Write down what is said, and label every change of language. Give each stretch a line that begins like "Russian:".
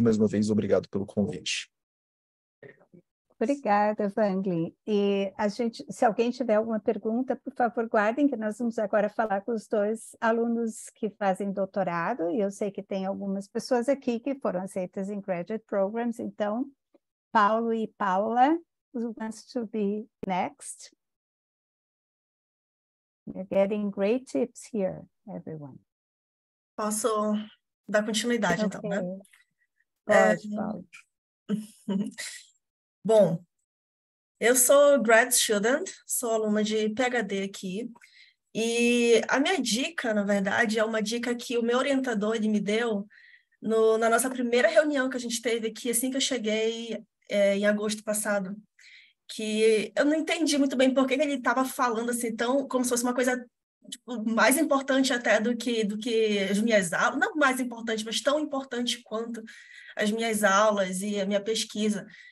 Portuguese: Mais uma vez, obrigado pelo convite. Obrigada, Vangli. E se alguém tiver alguma pergunta, por favor, guardem, que nós vamos agora falar com os 2 alunos que fazem doutorado, e eu sei que tem algumas pessoas aqui que foram aceitas em graduate programs.
English: Então, Paulo e Paula, who wants to be next? You're getting great tips here, everyone.
Portuguese: Posso dar continuidade, então, né? Pode, Paulo. Bom, eu sou grad student, sou aluna de PhD aqui, e a minha dica, na verdade, é uma dica que o meu orientador ele me deu na nossa primeira reunião que a gente teve aqui, assim que eu cheguei em agosto passado, que eu não entendi muito bem por que ele estava falando assim, tão como se fosse uma coisa tipo, mais importante até do que as minhas aulas, não mais importante, mas tão importante quanto as minhas aulas e a minha pesquisa.